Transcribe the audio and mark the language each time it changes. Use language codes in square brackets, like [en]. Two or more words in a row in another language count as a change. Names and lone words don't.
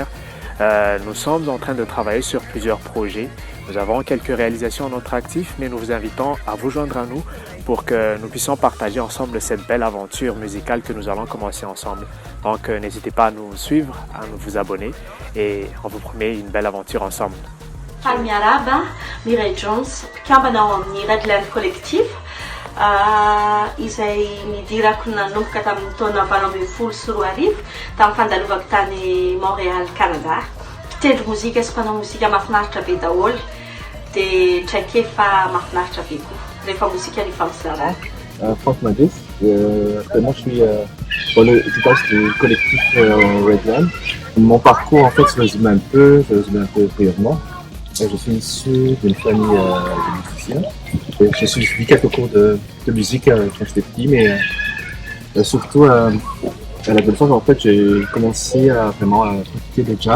[fr] Nous sommes en train de travailler sur plusieurs projets. Nous avons quelques réalisations à notre actif, mais nous vous invitons à vous joindre à nous pour que nous puissions partager ensemble cette belle aventure musicale que nous allons commencer ensemble. Donc n'hésitez pas à nous suivre, à vous abonner et on vous promet une belle aventure ensemble. [mg] Miaraba, Mireille Jones, mpiambana ao amin'ny Redland Collectif izay nidirako nanomboka tamin'ny taona 2024 tamin'ny fandalovako tany Montréal, Canada. Mpitendry mozika sy mpanao mozika mahafinaritra be daholo dia traikefa mahafinaritra be koa rehefa mozika ny fampizaranako. [fr] Franck Madis. Actuellement, je suis dans le guitariste du collectif Redland. Mon parcours, en fait, je résume un peu brièvement. Je suis issu d'une famille de musiciens. J'ai suivi quelques cours de musique quand j'étais petit, mais surtout à l'adolescence, en fait, j'ai commencé à vraiment pratiquer le jazz.